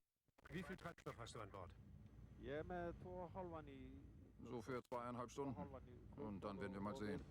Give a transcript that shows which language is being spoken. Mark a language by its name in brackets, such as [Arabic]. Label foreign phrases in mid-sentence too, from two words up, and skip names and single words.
[German] Wie viel Treibstoff hast du an Bord? [Icelandic] Ég er með 2,5 í... [German] So für 2,5 Stunden. [Icelandic] 2,5 í fullt [German] Und dann werden wir mal og sehen.